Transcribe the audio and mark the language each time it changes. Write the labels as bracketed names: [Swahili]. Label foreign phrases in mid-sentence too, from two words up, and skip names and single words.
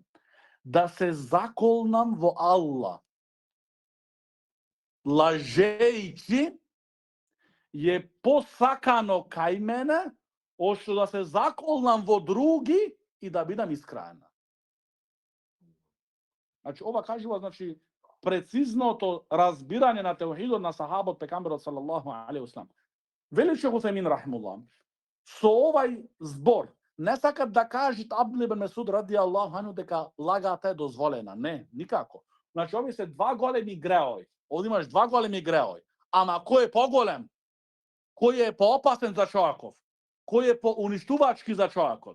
[Macedonian] Да се заколнам во Аллах, лажејќи е посакано кај мене, ошто да се заколнам во други и да бидам искраена. Значи, ова кажува, значи, прецизното разбирање на теухидот на сахабот пекамберот [Arabic] صلى الله عليه وسلم. [Macedonian] Вели шейх Усаймин рахимуллах, со овај збор не сакат да кажат Абдул ибн Мас'уд [Arabic] رضي الله عنه [Macedonian] дека лагата е дозволена. Не, никако. Значи, овие се два големи греови. Овде имаш два големи греови. Ама кој е поголем? Кој е поопасен за човеков? Кој е поуништувачки за човекот?